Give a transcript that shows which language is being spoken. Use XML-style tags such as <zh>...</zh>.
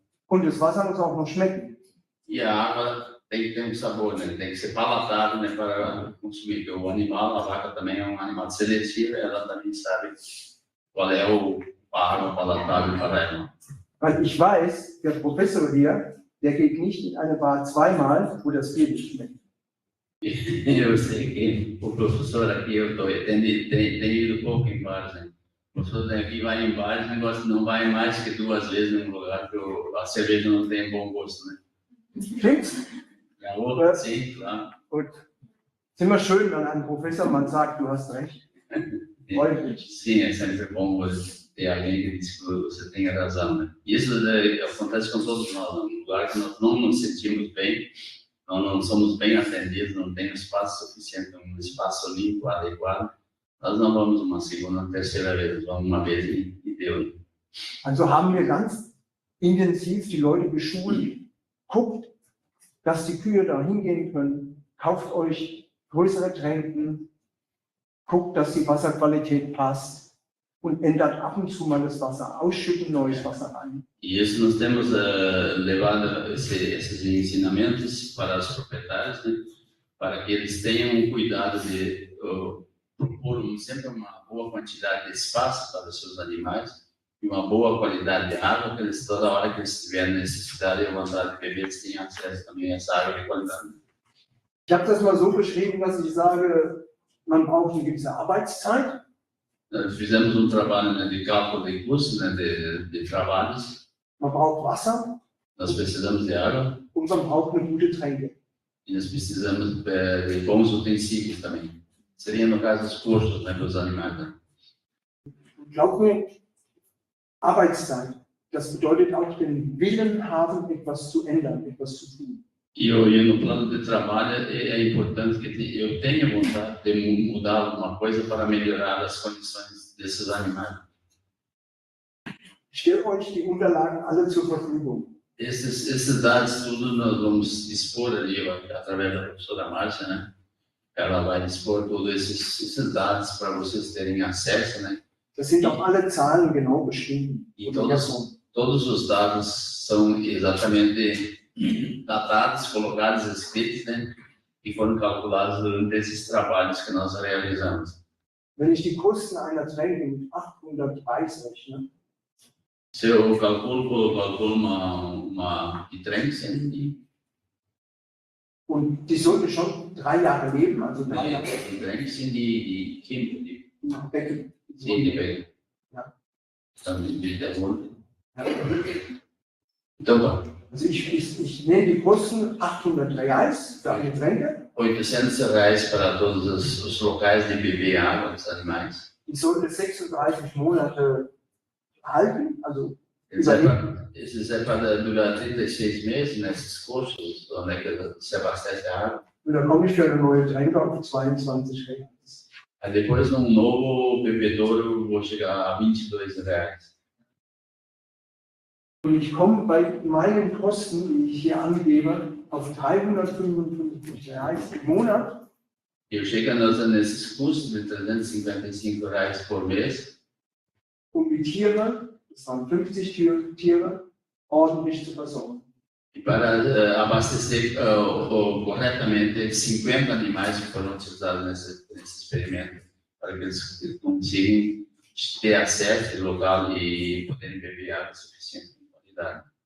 <de>und das Wasser muss auch noch schmecken.</de> <pt>e a água tem que ter um sabor, né? Tem que ser palatável, né, para consumir. Porque o animal, a vaca também é um animal seletivo, ela também sabe qual é a água palatável para ela.</pt> <de>Weil ich weiß, der Professor hier, der geht nicht in eine Bar zweimal, wo das Bier nicht schmeckt.</de> <pt>Eu sei que o professor aqui, tem ido pouco em bares, né? O professor aqui vai em bares, negócio não vai mais que 2 vezes num lugar que a cerveja não tem bom gosto, né?</pt> <de>Stimmt's?</de> <pt>Ja, oh, sim, claro.</pt> <de>Und ist immer schön, wenn ein Professor mal sagt, du hast recht. Freut mich.</de> <pt>Sim, é sempre bom ter alguém que diz que você tem razão, né? Isso acontece com todos nós, né? Um lugar que nós não nos sentimos bem, não somos bem atendidos, não tem espaço suficiente, um espaço limpo, adequado, nós não vamos uma segunda, terceira vez, vamos uma vez e deu.</pt> <de>Also haben wir ganz intensiv die Leute geschult. Guckt, dass die Kühe da hingehen können. Kauft euch größere Tränken. Guckt, dass die Wasserqualität passt. Und ändert ab und zu mal das Wasser. Ausschütten neues Wasser rein.</de> <pt>E isso nós temos levado esses ensinamentos para os proprietários, né? Para que eles tenham cuidado de propor sempre uma boa quantidade de espaço para os seus animais e uma boa qualidade de água, que eles, toda hora que eles tiverem necessidade e vontade de beber, eles tenham acesso também a essa água de qualidade.</pt> <de>Ich habe das mal so beschrieben, dass ich sage, man braucht eine gewisse Arbeitszeit.</de> <pt>Fizemos trabalho, né, de cálculo de custos, né, de trabalhos.</pt> <de>Man braucht Wasser</de> <pt>Nós precisamos de água</pt> <de>und man braucht eine gute Tränke.</de> <pt>e nós precisamos de bons utensílios também. Seria, no caso, os custos, né, dos animais. Né?</pt> <de>Glaubt mir, Arbeitszeit, das bedeutet auch den Willen haben, etwas zu ändern, etwas zu tun.</de> <pt>E no plano de trabalho é importante que eu tenha vontade de mudar alguma coisa para melhorar as condições desses animais.</pt> <de>Ich stelle euch die Unterlagen alle zur Verfügung.</de> <pt>Esses dados tudo nós vamos dispor ali através da professora Márcia, né? Ela vai dispor todos esses dados para vocês terem acesso, né?</pt> <de>Das sind auch alle Zahlen genau beschrieben.</de> <pt>E todos os dados são exatamente datados, colocados, escritos, né? E foram calculados durante esses trabalhos que nós realizamos.</pt> <de>Wenn ich die Kosten einer Tränke mit 800 Reis rechne,</de> <pt>Se eu calculo uma trem,</pt> <de>und die sollten schon 3 Jahre leben, also 3 Jahre die trem sind die Kinder, die Becken. Becken. Ja. Dann die der Mund. Ja.</de> <pt>Então, tá.</pt> <de>Also ich nehme die Kosten 800 Reais für eine Tränke.</de> <pt>800 reais para todos os locais de beber água dos animais.</pt> <de>Ich sollte 36 Monate halten, also</de> <pt>Esses é para durar 36 meses nesses cursos, onde é que se abastece a água.</pt> <de>und dann komme ich für eine neue Tränke auf 22 Reais.</de> <pt>Aí depois, num novo bebedouro, vou chegar a 22 reais.</pt> <de>Und ich komme bei meinen Kosten, die ich hier angebe, auf 355 Reais im Monat.</de> <pt>Eu chego nesses custos de 355 reais por mês.</pt> <de>Um die Tiere, das waren 50 Tiere, ordentlich zu versorgen.</de> <pt>E para abastecer corretamente 50 animais que foram utilizados nesse experimento, para que eles consigam ter acesso ao local e poderem beber água suficiente de qualidade.</pt>